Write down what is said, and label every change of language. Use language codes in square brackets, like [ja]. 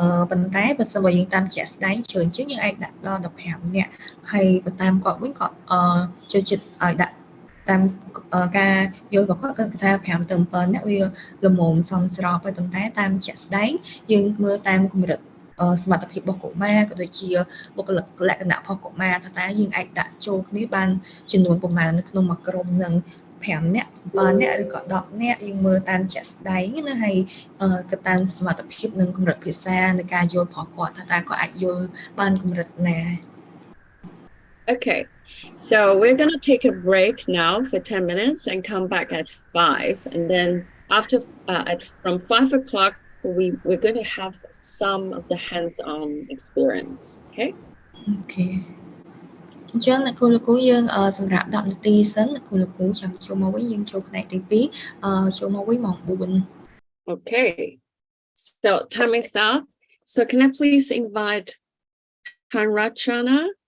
[km] ប៉ុន្តែបើសិនបើយើងតាមជាក់ស្ដែងច្រើនជាងយើងអាចដាក់ដល់15នាក់ហើយបើតាមគាត់វិញគាត់ចូលចិត្តឲ្យដាក់តាមការយល់របស់គាត់គាត់ថា5ទៅ7នាក់វាល្មមសមស្របហើយប៉ុន្តែតាមជាក់ស្ដែងយើងមើលតាមកម្រិតសមត្ថភាពរបស់កុមារក៏ដូចជាបុគ្គលិកលក្ខណៈរបស់កុមារថាតើយើងអាចដាក់ចូលគ្នាបានចំនួនប្រមាណនៅក្នុងមួយក្រុមនឹង 5នាក់7នាក់ឬក៏10នាក់យើងមើលតាមជាក់ស្ដែងណាហើយទៅតាមសមត្ថភាពនិងកម្រិតភាសានៃការយល់របស់គាត់ថាតើគាត់អាចយល់បានកម្រិតណា [en] Okay, so we're going to take a break now for 10 minutes and come back at 5. And then after from 5 o'clock, we're going to have some of the hands-on experience. Okay? Okay. [km] អញ្ចឹងអ្នកគ្រូលោកគ្រូយើងសម្រាប់10នាទីសិនអ្នកគ្រូលោកគ្រូចាំចូលមកវិញយើងចូលផ្នែកទី2ចូលមកវិញម៉ោង4 [en] Okay. So time is up. So can I please invite Kanrachana?